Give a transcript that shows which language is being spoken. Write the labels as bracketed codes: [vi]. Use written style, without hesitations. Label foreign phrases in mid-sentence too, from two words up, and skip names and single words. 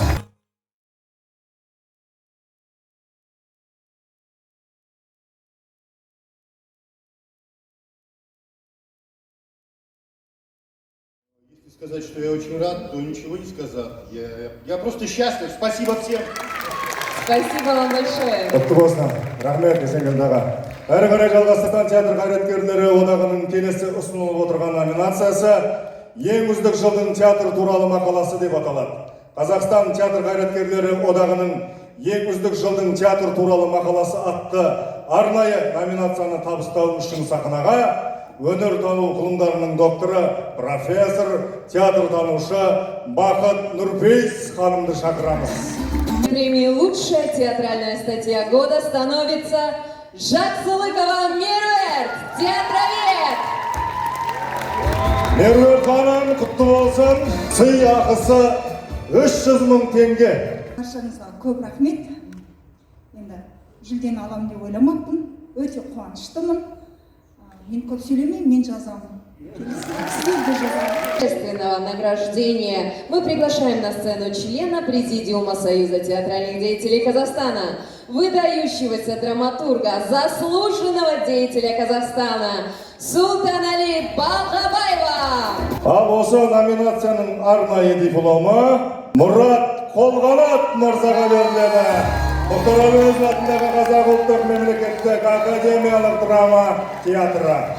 [ru] Сказать, что я очень рад, то ничего не сказать. Я просто счастлив. Спасибо всем. Спасибо вам большое. [kk] Құтты болсын. Рахмет, Есенгелді аға. Әрі қарай жалғастырған театр қайраткерлері одағының келесі ұсынылып отырған номинациясы ең үздік жылдың театр туралы мақаласы деп аталады. Қазақстан театр қайраткерлері одағының ең үздік жылдың театр туралы мақаласы атты арнайы номинацияны табыстау үшін сахнаға өнер тану ғылымдарының докторы, профессор, театр танушы Бақыт Нұрпейс ханымды шақырамыз. [ru] Премией «Лучшая театральная статья года» становится Жақсылыкова Меруерт, театровед. [kk] Меруерт ханым, құтты болсын. Сый ақысы 300 000 теңге. Баршаңызға көп рахмет. Енді жүлдені аламын деп ойламаппын. Өте қуаныштымын. Мен көп сөйлемеймін, мен жазамын. [ru] Торжественного награждения мы приглашаем на сцену члена Президиума Союза театральных деятелей Казахстана, выдающегося драматурга, заслуженного деятеля Казахстана Султанали Балғабаева. [kk] Ал осы номинацияның арнайы дипломы Мұрат Қолғанат мырзаға беріледі. Мұхтар Әуезов атындағы Қазақ ұлттық мемлекеттік академиялық драма театры.